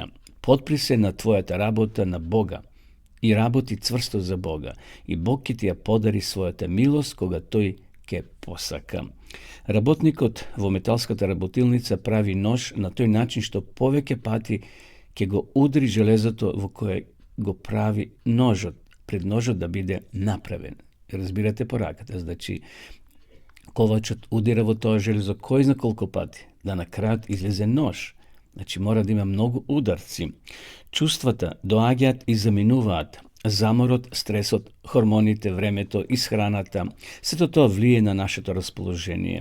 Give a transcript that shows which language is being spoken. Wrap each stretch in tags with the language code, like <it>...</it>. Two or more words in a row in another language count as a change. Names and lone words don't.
<mk>Потпри се на твоја та работа на Бога и работи цврсто за Бога и Бог ки ти ја подари своја та милост кога тој ке посака. Работникот во металската работилница прави нож на тој начин што повеке пати ке го удри железато во који го прави ножот, пред ножот да биде направен. Разбирате пораката, значи ковачот удира во тоа железо кој зна колку пати, да на крајот излезе нож. Значи мора да има многу ударци. Чувствата доаѓаат и заминуваат. Заморот, стресот, хормоните, времето, исхраната, сето тоа влие на нашето расположение.</mk>